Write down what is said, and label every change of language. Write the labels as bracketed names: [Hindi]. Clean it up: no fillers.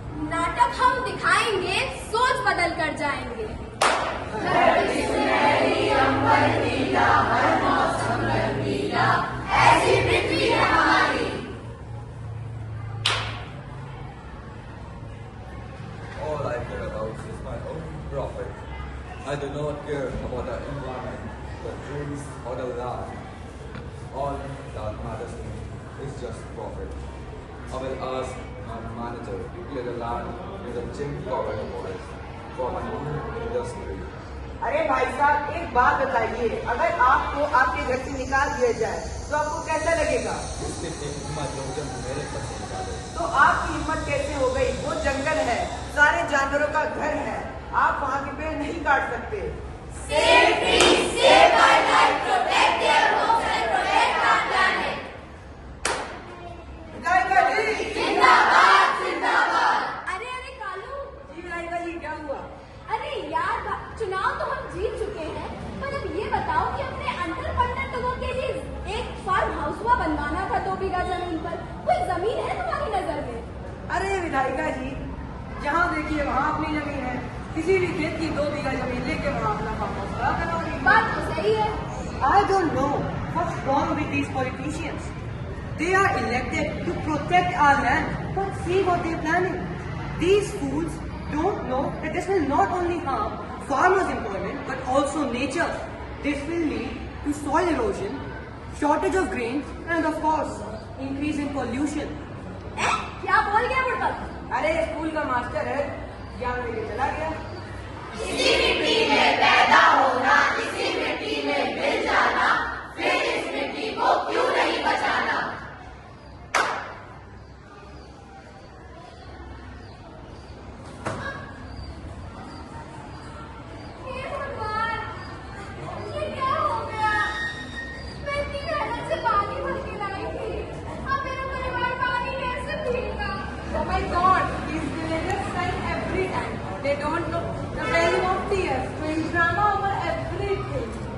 [Hindi] नाटक हम दिखाएंगे, सोच बदल कर जाएंगे। हर मौसम रंगीला, ऐसी पृथ्वी है हमारी। [English] All I care about is my own profit. I do not care about the environment, the trees, or the land. All that matters to me is just profit. I will ask my manager to clear the land with a gym covered forest for my new industry. [Hindi] अरे भाई साहब, एक बात बताइए, अगर आपको आपके घर से निकाल दिया जाए तो आपको कैसा लगेगा? इसके एक हिम्मत लोगन मेरे घर से निकाले। तो आपकी हिम्मत कैसे हो गई? वो जंगल है, सारे जानवरों का घर है, आप वहाँ के पेड़ नहीं काट सकते। [English] Save trees, save wildlife, protect their homes and protect our planet. [Hindi] विधायिका जी, जिंदाबाद, जिंदाबाद। अरे कालू। जी विधायिका जी, क्या हुआ? अरे यार, चुनाव तो हम जीत चुके हैं, पर अब ये बताओ कि अपने अंडर पंडर लोगों के लिए एक फार्म हाउस हुआ बनवाना था 2 बीघा जमीन पर। कोई जमीन है तुम्हारी नजर में? अरे विधायिका जी, जहाँ देखिए वहाँ अपनी जमीन है, किसी भी खेत की 2 बीघा जमीन लेके वहाँ अपना फार्म हाउस खड़ा करवाओगे। बात तो सही है। [English] I don't know what's wrong with these politicians. They are elected to protect our land, but see what they're planning. These fools don't know that this will not only harm farmers' employment, but also nature. This will lead to soil erosion, shortage of grains, and of course, increase in pollution. [Hindi] क्या बोल गया बुढ़ा? अरे school का master है, ज्ञान लेके चला गया। इसी मिट्टी में पैदा होना, इसी मिट्टी में मिल जाना, फिर इस मिट्टी को क्यों नहीं बचाना? हे भगवान, ये क्या हो गया? मैं इतनी मेहनत से पानी भर के लाई थी, अब मेरा परिवार पानी कैसे पिएगा? [English] Oh my God, these villagers cry every time. They don't know the value of tears, doing drama over everything.